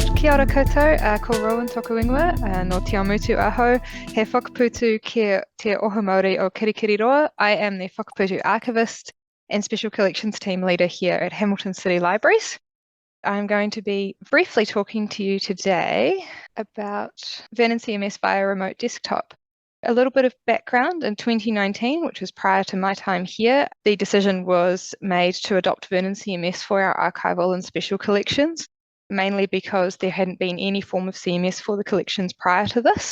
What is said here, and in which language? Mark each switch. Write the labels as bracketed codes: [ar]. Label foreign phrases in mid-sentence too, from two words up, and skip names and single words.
[mi] Kia ora koutou, ko Rowan toku ingoa, no te amutu aho, he Whakaputu ki te oho Māori o Kirikiriroa. [en] I am the Whakaputu Archivist and Special Collections Team Leader here at Hamilton City Libraries. I'm going to be briefly talking to you today about Vernon CMS via remote desktop. A little bit of background: in 2019, which was prior to my time here, the decision was made to adopt Vernon CMS for our archival and special collections, mainly because there hadn't been any form of CMS for the collections prior to this.